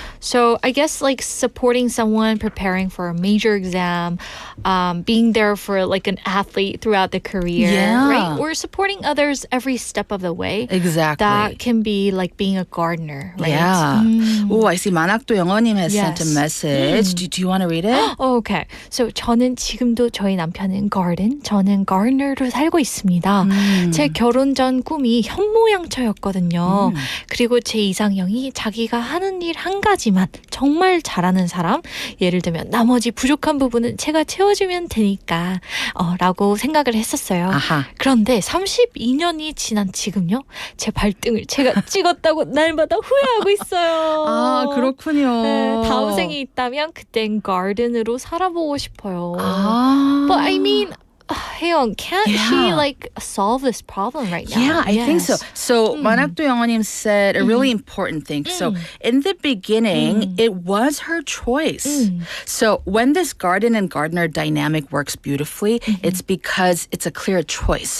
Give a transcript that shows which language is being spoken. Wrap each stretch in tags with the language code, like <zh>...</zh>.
<en>So I guess like supporting someone preparing for a major exam, being there for like an athlete throughout the career, Yeah. right? Or supporting others every step of the way. Exactly. That can be like being a gardener, right? Yeah. Oh, I see. 만학도 영어님 has sent a Yes. message. Do you want to read it? Oh, okay.</en> <ko>So 저는 지금도 저희 남편은 garden, 저는 gardener로 살고 있습니다. 제 결혼 전 꿈이 현모양처였거든요. 그리고 제 이상형이 자기가 하는 일 한 가지만 정말 잘하는 사람. 예를 들면 나머지 부족한 부분은 제가 채워주면 되니까 라고 생각을 했었어요. 아하. 그런데 32년이 지난 지금요. 제 발등을 제가 찍었다고 날마다 후회하고 있어요. 아, 그렇군요. 네, 다음 생이 있다면 그땐 garden으로 살아보고 싶어요. 아.</ko> <en>But I mean, 혜영, can't she Yeah. like solve this problem right now? Yeah, I think so. Yes. So 만학도 영어님 said a really important thing. So in the beginning, it was her choice. So when this garden and gardener dynamic works beautifully, it's because it's a clear choice.</en>